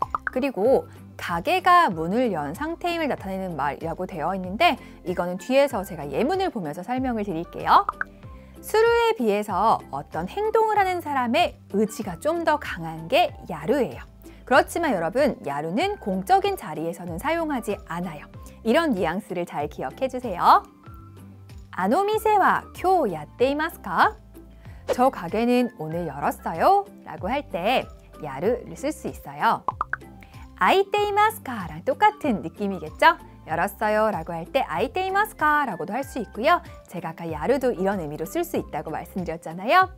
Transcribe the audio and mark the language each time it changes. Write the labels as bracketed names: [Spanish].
[Korean] 그리고 가게가 문을 연 상태임을 나타내는 말이라고 되어 있는데 이거는 뒤에서 제가 예문을 보면서 설명을 드릴게요. 수루에 비해서 어떤 행동을 하는 사람의 의지가 좀 더 강한 게 야루예요. 그렇지만 여러분 야루는 공적인 자리에서는 사용하지 않아요. 이런 뉘앙스를 잘 기억해 주세요. [Japanese] あの店は今日やっていますか? [Korean] 저 가게는 오늘 열었어요 라고 할 때 야루를 쓸 수 있어요. 아이테이마스카랑 똑같은 느낌이겠죠? 열었어요 라고 할 때 아이테이마스카 라고도 할 수 있고요. 제가 아까 야루도 이런 의미로 쓸 수 있다고 말씀드렸잖아요.